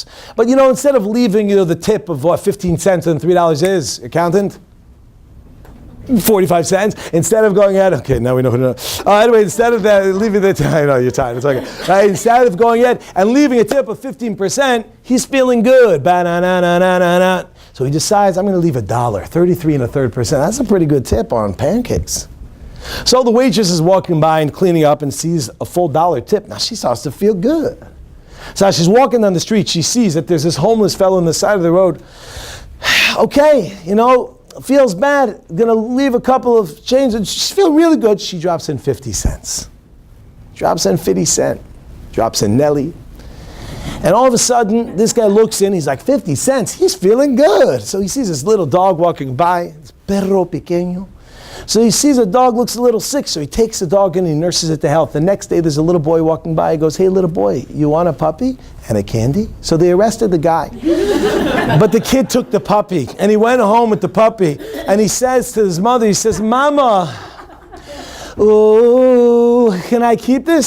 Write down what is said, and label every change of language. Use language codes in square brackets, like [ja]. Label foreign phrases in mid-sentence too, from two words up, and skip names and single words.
[en] But instead of leaving, the tip of what 15 cents and $3 is, accountant? 45 cents. Instead of going ahead, okay, now we know who to know. Anyway, instead of that, leaving the I know you're tired, it's okay. Instead of going ahead and leaving a tip of 15%, he's feeling good. Ba-na-na-na-na-na-na. So he decides, I'm going to leave $1, 33 1/3%. That's a pretty good tip on pancakes. So the waitress is walking by and cleaning up and sees a full $1 tip. Now she starts to feel good. So as she's walking down the street, she sees that there's this homeless fellow on the side of the road. Okay, feels bad, gonna leave a couple of change, and she's feeling really good. She drops in 50 cents. Drops in 50 cents. Drops in Nelly. And all of a sudden, this guy looks in, he's like, 50 cents, he's feeling good. So he sees this little dog walking by, this [es] perro pequeño. [en] So he sees a dog looks a little sick, so he takes the dog in and he nurses it to health. The next day there's a little boy walking by, he goes, hey little boy, you want a puppy and a candy? So they arrested the guy. But the kid took the puppy and he went home with the puppy and he says to his mother, he says, Mama, ooh, can I keep this?